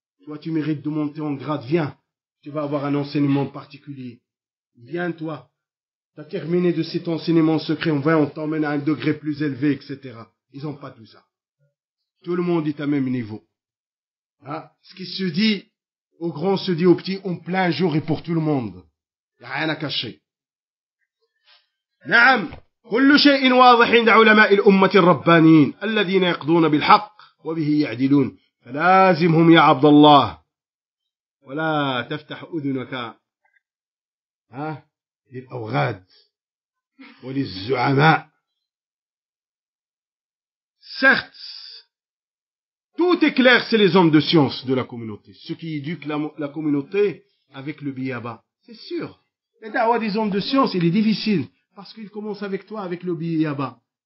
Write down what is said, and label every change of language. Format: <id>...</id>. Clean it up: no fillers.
<fr>Toi tu mérites de monter en grade, viens. Tu vas avoir un enseignement particulier. Viens toi. Tu as terminé de cet enseignement secret, on t'emmène à un degré plus élevé, etc. Ils ont pas tout ça. Tout le monde est à même niveau. Hein? Ce qui se dit au grand se dit au petit en plein jour et pour tout le monde. Il n'y a rien à cacher.</fr> <ar>نعم كل شيء واضح عند علماء الأمة الربانيين الذين يقضون بالحق وبه يعدلون فلازمهم يا عبد الله ولا تفتح أذنك للأوغاد وللزعماء.</ar> <fr>Certes, tout est clair, c'est les hommes de science de la communauté, ceux qui éduquent la communauté avec le biyaba. C'est sûr. Les dawa des hommes de science, il est difficile, parce qu'ils commencent avec toi, avec le biyaba.</fr>